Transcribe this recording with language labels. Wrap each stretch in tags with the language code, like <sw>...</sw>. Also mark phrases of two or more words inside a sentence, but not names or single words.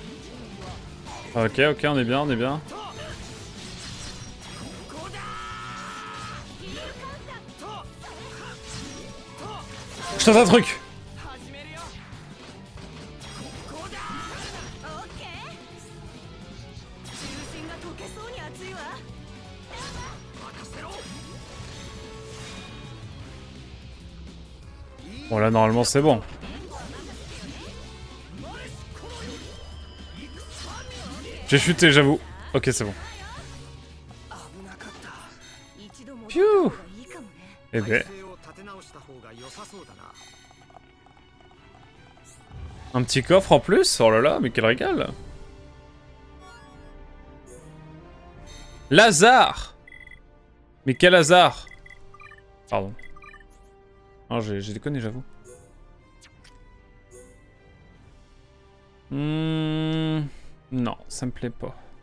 <fr>Ok, on est bien, on est bien. Je tente un truc.</fr> <ja>オッケー中心が溶けそうに熱いわ</ja> <fr>Bon là normalement c'est bon. J'ai chuté j'avoue. Ok c'est bon.</fr> <ja>危なかった一度も Phew. いいかもね</ja> <fr>Eh ben.</fr> <ja>体勢を立て直した方が良さそうだな。</ja> <fr>Un petit coffre en plus. Oh là là mais quel régal. Lazare. Mais quel hasard. Pardon. Non j'ai déconné j'avoue. Non, ça me plaît pas.</fr>